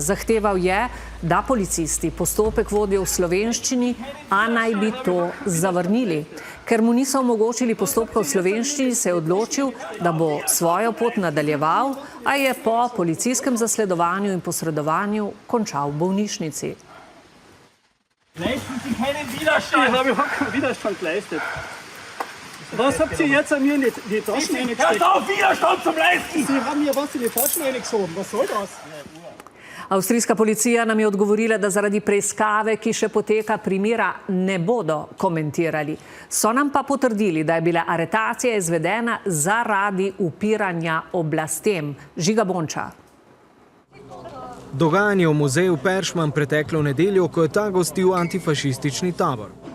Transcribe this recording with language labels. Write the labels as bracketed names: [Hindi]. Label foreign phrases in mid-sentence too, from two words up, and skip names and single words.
[Slovenian] Zahteval je, da policisti postopek vodijo v slovenščini, a naj bi to zavrnili. Ker mu niso omogočili postopka v slovenščini, se je odločil, da bo svojo pot nadaljeval, a je po policijskem zasledovanju in posredovanju končal v bolnišnici. [German] Leisten Sie keinen Widerstand. Ich habe keinen Widerstand geleistet. Was habt ihr jetzt an mir in die Taschen reingesteckt? Hört auf, Widerstand zu leisten! Sie haben mir was in die Taschen reingeschoben. Was soll das? [Slovenian] Avstrijska policija nam je odgovorila, da zaradi preiskave, ki še poteka, primera ne bodo komentirali. So nam pa potrdili, da je bila aretacija izvedena zaradi upiranja oblastem. Žiga Bonča. Dogajanje v muzeju Peršman preteklo nedeljo, ko je ta gostil antifašistični tabor.